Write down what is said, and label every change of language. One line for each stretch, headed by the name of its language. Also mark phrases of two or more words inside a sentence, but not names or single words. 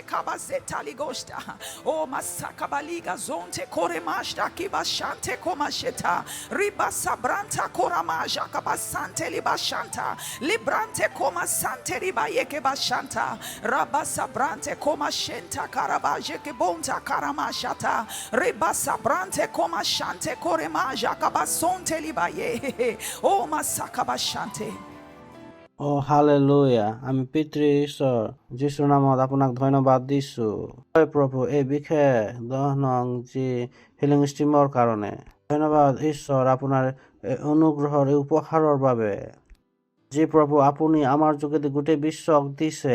Assamese: kabazeta ligosta o masaka baliga zonte koremashta ki bashante koma sheta ribasa branta koramaja Sante libashanta librante koma sante ribayeke bashanta rabasa brante koma shenta karabaje ke bonta karamashata ribasa brante koma shante koremaja kabasonte libaye o masaka bashante। ও হালেলুয়া, আমি পিতৃ ঈশ্বৰ যীশুৰ নামত আপোনাক ধন্যবাদ দিছো। প্ৰভু, এই বিশেষ 10 নং যি
English: healing streamৰ
Assamese: কাৰণে ধন্যবাদ ঈশ্বৰ, আপোনাৰ অনুগ্ৰহৰ এই উপহাৰৰ বাবে যি প্ৰভু আপুনি আমাৰ যোগেদি গোটেই বিশ্বক দিছে।